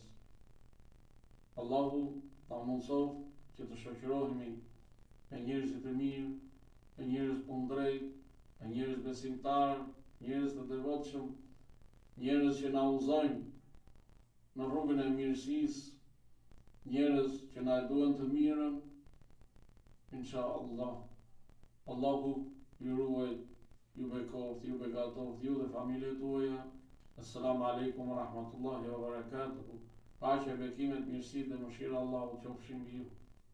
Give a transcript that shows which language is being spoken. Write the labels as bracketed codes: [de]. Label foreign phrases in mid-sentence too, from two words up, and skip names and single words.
[sq] Allahu na mundsof që të shoqërohemi me njerëzit e mirë, me njerëz kundrejt, me njerëz besimtar, njerëz të devotshëm, njerëz që na udhëzojnë në rrugën e mirësisë, njerëz që na e duan të mirën, inshallah. Allahu ju ruaj, ju bekoft, ju begatoft, ju dhe familjet tuaja. [ar] السلام عليكم ورحمة الله وبركاته. [sq] Paqja, bekimet, mirësitë dhe mëshira Allahu qofshin mbi ju.